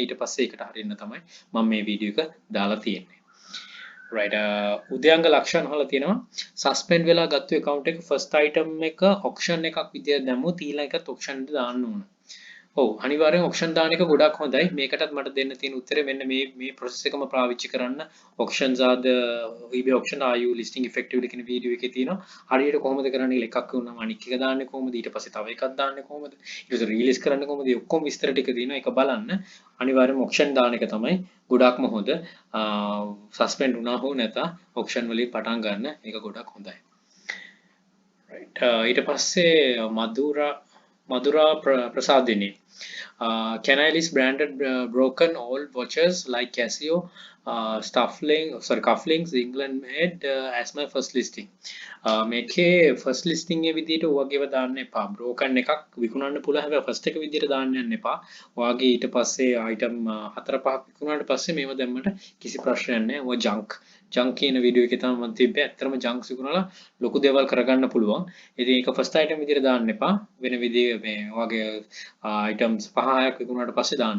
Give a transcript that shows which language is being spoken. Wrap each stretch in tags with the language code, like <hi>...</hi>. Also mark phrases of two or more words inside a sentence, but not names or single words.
<si>ඊට පස්සේ ඒකට හරියන්න තමයි මම මේ වීඩියෝ එක දාලා තියෙන්නේ. right. උද්‍යංග ලක්ෂණ අහලා තියෙනවා. suspend වෙලා ගත්ත account එක</si> <en>first item</en> <si>එක auction එකක් විදියට දැම්මොත් ඊළඟ එකත් auction එකට දාන්න ඕන. ඔව් අනිවාර්යෙන් auction දාන එක ගොඩක් හොඳයි. මේකටත් මට දෙන්න තියෙන උත්තරේ මෙන්න මේ process එකම පාවිච්චි කරන්න.</si> <en>auctions are the eBay auction are you listing effectively</en> <si>කියන වීඩියෝ එකේ තියෙනවා. හරියට කොහොමද කරන්නේ කියලා එකක් වුණාම අනික් එක දාන්නේ කොහොමද? ඊට පස්සේ තව එකක් දාන්නේ කොහොමද? ඊට පස්සේ රීලිස් කරන්නේ කොහොමද? මේ ඔක්කොම විස්තර ටික තියෙනවා. ඒක බලන්න. අනිවාර්යෙන්ම auction දාන එක තමයි ගොඩක්ම හොඳ. suspend වුණා හෝ නැතා auction වලින් පටන් ගන්න ඒක ගොඩක් හොඳයි. right. ඊට පස්සේ Madhura Prasadini.</si> <en>Can I list branded broken old watches like Casio, cufflinks, England made as my first listing?</en> <si>මේකේ</si> <en>first listing</en> <si>එක විදිහට ඔයගේව දාන්න එපා. broken එකක් විකුණන්න පුළුවන් හැබැයි first එක විදිහට දාන්න යන්න එපා. ඔයගේ ඊට පස්සේ item 4-5ක් විකුණුවාට පස්සේ මේව දැම්මට කිසි ප්‍රශ්නයක් නැහැ. ඔය junk කියන වීඩියෝ එකේ තමයි මම තිබ්බේ. ඇත්තටම junk විකුණලා ලොකු දේවල් කරගන්න පුළුවන්. ඉතින් ඒක</si> <en>first item</en> <si>විදිහට දාන්න එපා. වෙන විදිහේ මේ ඔයගේ items 5-6ක් විකුණුවාට පස්සේ දාන්න.</si>